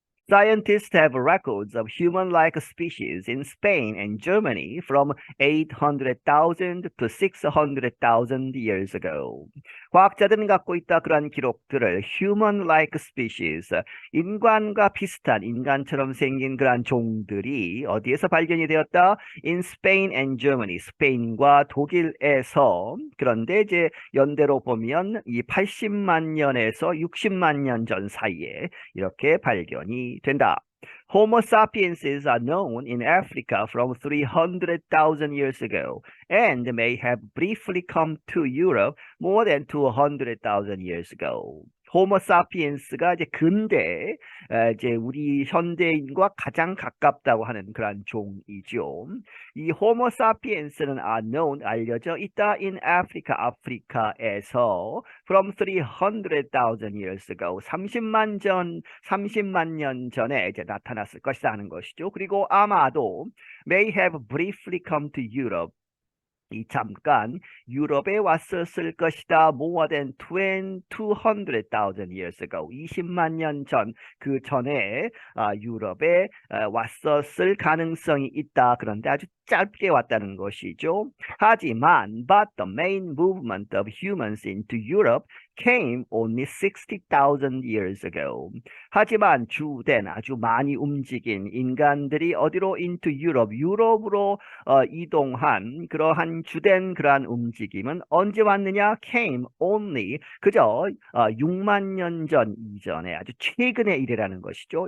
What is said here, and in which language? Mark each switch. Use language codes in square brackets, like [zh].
[en] Scientists have records of human-like species in Spain and Germany from 800,000 to 600,000 years ago. [ko] 과학자들은 갖고 있다 그러한 기록들을 [en] human-like species, [ko] 인간과 비슷한 인간처럼 생긴 그러한 종들이 어디에서 발견이 되었다? [en] In Spain and Germany, [ko] 스페인과 독일에서. 그런데 이제 연대로 보면 이 80만 년에서 60만 년 전 사이에 이렇게 발견이 된다. [en] Homo sapienses are known in Africa from 300,000 years ago and may have briefly come to Europe more than 200,000 years ago. [ko] 호모 사피엔스가 이제 근대 이제 우리 현대인과 가장 가깝다고 하는 그런 종이죠. 이 호모 사피엔스는 [en] are known [ko] 알려져 있다 [en] in Africa [ko] 아프리카에서 [en] from 300,000 years ago [ko] 30만 년 전에 이제 나타났을 것이다 하는 것이죠. 그리고 아마도 [en] may have briefly come to Europe [ko] 이 잠깐 유럽에 왔었을 것이다. [en] More than 200,000 years ago. [ko] 20만 년 전, 그 전에 유럽에 왔었을 가능성이 있다. 그런데 아주 짧게 왔다는 것이죠. 하지만, [en] but the main movement of humans into Europe came only 60,000 years ago. [ko] 하지만 주된 아주 많이 움직인 인간들이 어디로 [en] into Europe, [ko] 유럽으로 이동한 그러한 주된 그러한 움직임은 언제 왔느냐? [en] came only [ko] 그저 6만 년 전 이전에 아주 최근의 일이라는 것이죠.